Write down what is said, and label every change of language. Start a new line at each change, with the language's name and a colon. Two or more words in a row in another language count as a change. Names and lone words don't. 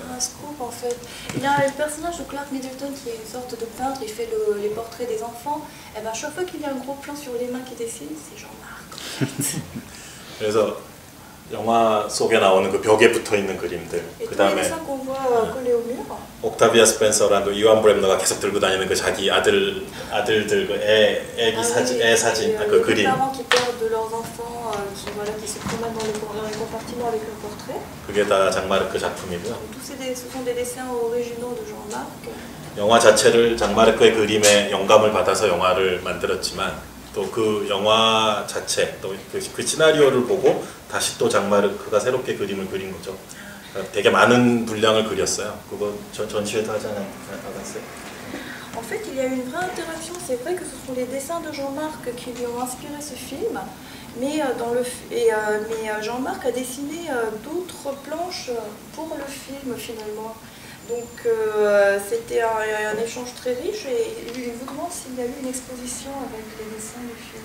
French: Un scoop en fait. Il y a le personnage de Clark Middleton qui est une sorte de peintre, il fait les portraits des enfants. Et ben chaque fois qu'il y a un gros plan sur les mains qui dessinent, c'est Jean-Marc.
Korean: 그래서 영화 속에 나오는 그 벽에 붙어 있는 그림들. 그다음에 옥타비아 스펜서라는 이완 브렘너가 계속 들고 다니는 그 자기 아들들 그 애기 사진, 애 사진, 그 그림. 그게 다 장마르크 작품이고요. 영화 자체를 장마르크의 그림에 영감을 받아서 영화를 만들었지만 또 그 영화 자체, 또 그 시나리오를 보고 다시 또 장마르크가 새롭게 그림을 그린 거죠. 되게 많은 분량을 그렸어요. 그거 전시회도 하지 않았어요?
French: En fait, il y a eu une vraie interaction. C'est vrai que ce sont les dessins de Jean-Marc qui lui ont inspiré ce film, mais Jean-Marc a dessiné d'autres planches pour le film finalement. Donc c'était un échange très riche et il vous demande s'il y a eu une exposition avec les dessins du film.